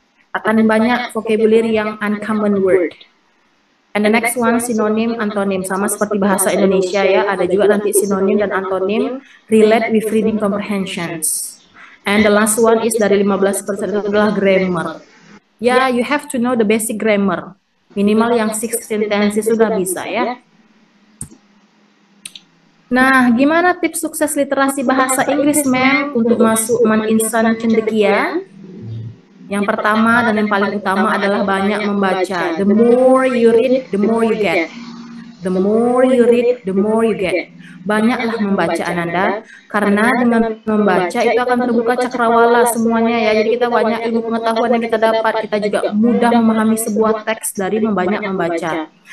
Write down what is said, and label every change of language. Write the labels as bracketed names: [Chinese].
[Indonesian] Akan banyak vocabulary yang uncommon word. [English] And the next one, [Indonesian] sinonim, antonim, sama seperti bahasa Indonesia ya, ada juga nanti sinonim dan antonim relate with reading comprehensions. [English] And the last one is [Indonesian] dari 15% itu adalah [English] grammar. Ya, you have to know the basic grammar. [Indonesian] Minimal yang 16 tenses sudah bisa ya. Nah, gimana tips sukses literasi bahasa Inggris, ma'am, untuk masuk MAN Insan Cendekia? Yang pertama dan yang paling utama adalah banyak membaca. [English] The more you read, the more you get. The more you read, the more you get. [Indonesian] Banyaklah membaca Ananda, karena dengan membaca itu akan terbuka cakrawala semuanya ya. Jadi kita banyak ilmu pengetahuan yang kita dapat. Kita juga mudah memahami sebuah teks dari banyak membaca.